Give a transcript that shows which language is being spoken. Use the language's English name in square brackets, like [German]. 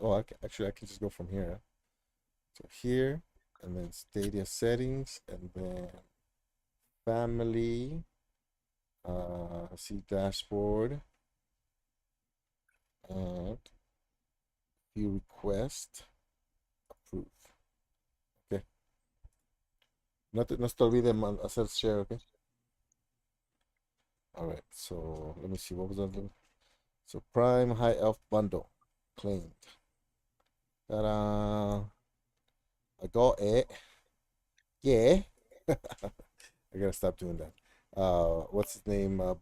[English] Oh, actually, I can just go from here. So here, and then Stadia settings, and then family. See dashboard, and view request, approve. Okay. [Spanish] No se te olvide hacer share, okay? [English] All right. So let me see what was that. So Prime High Elf Bundle claimed. Ta-da! I got it. Yeah. I gotta stop doing that. What's his name?